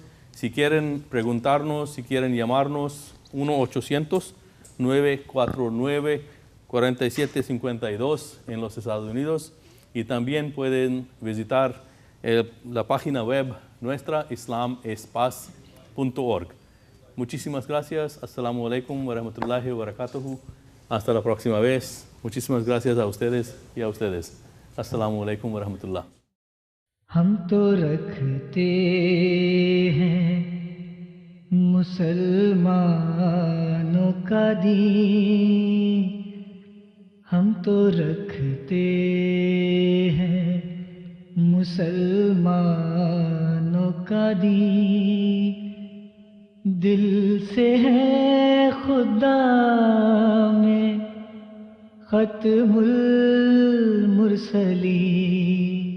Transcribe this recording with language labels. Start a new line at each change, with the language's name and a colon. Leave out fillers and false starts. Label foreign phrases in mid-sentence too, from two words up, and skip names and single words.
Spanish: Si quieren preguntarnos, si quieren llamarnos, 1-800-949-4752 en los Estados Unidos. Y también pueden visitar la página web nuestra, islamespaz.org. Muchísimas gracias.
Arabic: السلام عليكم ورحمة الله وبركاته.
Spanish: Hasta la próxima vez. Muchísimas gracias a ustedes y a ustedes.
Arabic: السلام عليكم ورحمة الله.
Hindi: हम तो रखते हैं मुसलमानों का दीन, हम तो रखते हैं मुसलमानों का दीन, दिल से है खुदा में
Arabic: ختم المرسلين.